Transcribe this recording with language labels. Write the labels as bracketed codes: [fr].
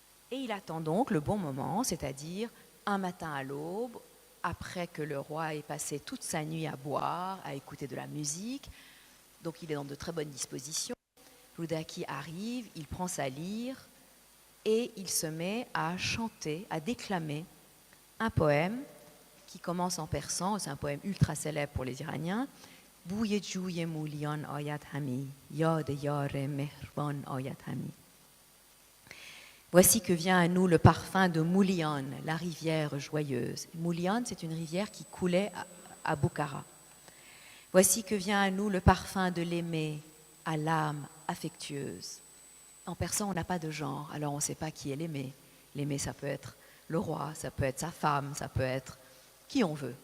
[fr] Et il attend donc le bon moment, c'est-à-dire un matin à l'aube, après que le roi ait passé toute sa nuit à boire, à écouter de la musique. Donc il est dans de très bonnes dispositions. Rudaki arrive, il prend sa lyre et il se met à chanter, à déclamer un poème qui commence en persan, c'est un poème ultra célèbre pour les Iraniens. [fa] بوی جوی مولیان آید همی یاد یار مهربان آید همی. [fr] Voici que vient à nous le parfum de Moulian, la rivière joyeuse. Moulian, c'est une rivière qui coulait à Boukhara. Voici que vient à nous le parfum de l'aimé, à l'âme affectueuse. En persan, on n'a pas de genre, alors on ne sait pas qui est l'aimé. L'aimé, ça peut être le roi, ça peut être sa femme, ça peut être qui on veut.